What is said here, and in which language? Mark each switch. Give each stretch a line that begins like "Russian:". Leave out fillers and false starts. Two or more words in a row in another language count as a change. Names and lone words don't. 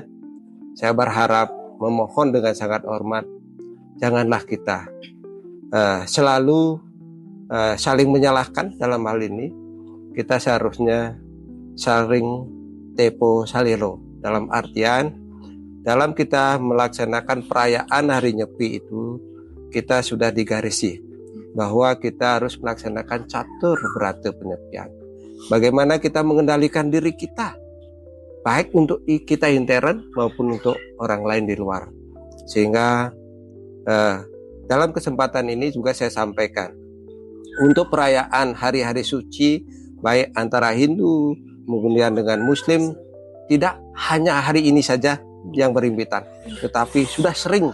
Indonesian: Saya berharap, memohon dengan sangat hormat, janganlah kita selalu saling menyalahkan dalam hal ini. Kita seharusnya saling
Javanese: tepo saliro,
Indonesian: dalam artian dalam kita melaksanakan perayaan Hari Nyepi itu kita sudah digarisi bahwa kita harus melaksanakan catur berata penyepian. Bagaimana kita mengendalikan diri kita, baik untuk kita intern maupun untuk orang lain di luar. Sehingga dalam kesempatan ini juga saya sampaikan, untuk perayaan hari-hari suci baik antara Hindu kemudian dengan Muslim, tidak hanya hari ini saja yang berhimpitan, tetapi sudah sering.